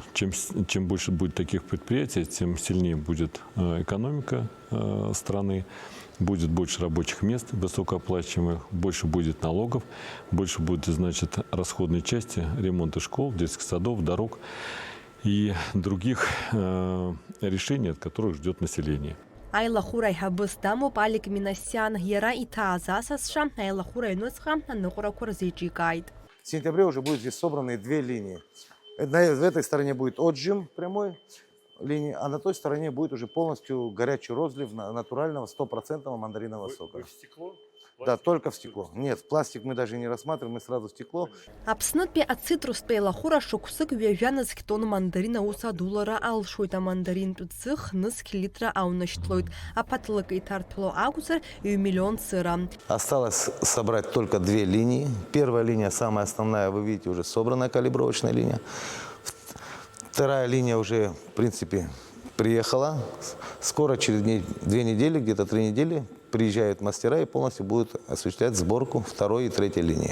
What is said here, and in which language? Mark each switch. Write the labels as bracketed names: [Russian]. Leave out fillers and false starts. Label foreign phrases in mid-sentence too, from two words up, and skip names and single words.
[Russian] Чем больше будет таких предприятий, тем сильнее будет экономика страны, будет больше рабочих мест высокооплачиваемых, больше будет налогов, больше будет, значит, расходной части ремонта школ, детских садов, дорог и других решений, от которых ждет население. [Abkhazian] Аилахәыра иҳабыс дамоуп Алик Минасиан. Иара иҭааз асасцәа аилахәыра аҩныҵҟа аныҟәарақәа рзеиҿикааит. [Russian] В сентябре уже будут здесь собраны две линии. В этой стороне будет отжим прямой линии, а на той стороне будет уже полностью горячий розлив натурального 100% мандаринового сока. В стекло? Да, только в стекло. Нет, в пластик мы даже не рассматриваем, мы сразу в стекло. [Abkhazian] Аԥснытәи ацитрустә еилахәыра шықәсык ҩажәа тонн мандарин аус адулара алшоит. Амандаринтә ӡых литра аунашьҭлоит. Аԥаҭлык иҭарҭәало акәзар 1 миллион сыра. [Russian] Осталось собрать только две линии. Первая линия, самая основная, вы видите, уже собранная калибровочная линия. Вторая линия уже, в принципе, приехала. Скоро, через 2 недели, где-то 3 недели, приезжают мастера и полностью будут осуществлять сборку второй и третьей линии.